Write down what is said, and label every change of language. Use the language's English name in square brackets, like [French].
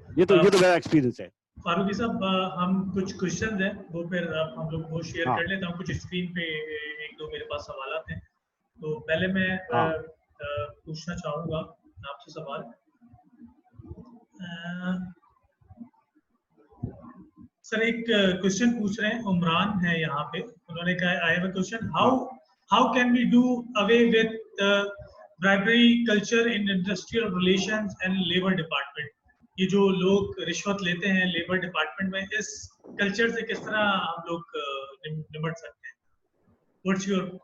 [Urdu] یہ تو میرا ایکسپیرینس ہے. فاروقی صاحب ہم کچھ کوشچنز ہیں وہ پھر ہم لوگ وہ شیئر کر لیتے ہیں. کچھ اسکرین پہ 1-2 میرے پاس سوالات ہیں, تو پہلے میں پوچھنا چاہوں گا آپ سے سوال. سر ایک کوشچن پوچھ رہے ہیں, عمران ہے یہاں پہ, انہوں نے کہا [English] I have a question, how can we do away with bribery culture in industrial relations and labor department? [Urdu] یہ جو لوگ رشوت لیتے ہیں لیبر ڈپارٹمنٹ میں, اس کلچر سے کس طرح ہم لوگ نمٹ سکتے ہیں؟ [English] What's your